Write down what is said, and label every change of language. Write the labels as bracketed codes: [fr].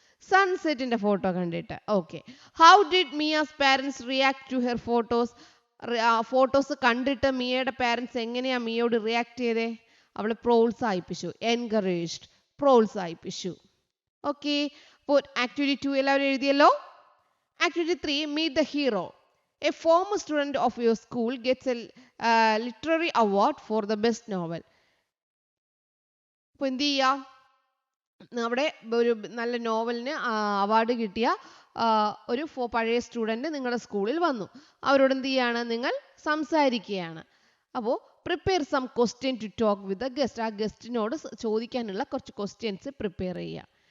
[ml] സൺസെറ്റിന്റെ photo കണ്ടിട്ട്. Okay. [en] How did Mia's parents react to her photos? [ml] Photos കണ്ടിട്ട് മിയയുടെ parents എങ്ങനെയാ മിയയോട് react ചെയ്തേ? അവളെ പ്രോത്സാഹിപ്പിച്ചു. എൻകറേജ്ഡ്, പ്രോത്സാഹിപ്പിച്ചു. ഓക്കെ, അപ്പോൾ ആക്ടിവിറ്റി 2 എല്ലാവരും എഴുതിയല്ലോ. [en] Activity 3, meet the hero. A former student of your school gets a literary award for the best novel. [ml] അപ്പോൾ എന്ത് ചെയ്യാം? അവിടെ ഒരു നല്ല നോവലിന് അവാർഡ് കിട്ടിയ ഒരു പഴയ സ്റ്റുഡൻറ്റ് നിങ്ങളുടെ സ്കൂളിൽ വന്നു. അവരോട് എന്ത് ചെയ്യാണ്? നിങ്ങൾ സംസാരിക്കുകയാണ്. അപ്പോൾ [en] Prepare some question to talk with the guest. [ml] ആ ഗസ്റ്റിനോട് ചോദിക്കാനുള്ള കുറച്ച് ക്വസ്റ്റ്യൻസ് പ്രിപ്പയർ ചെയ്യുക.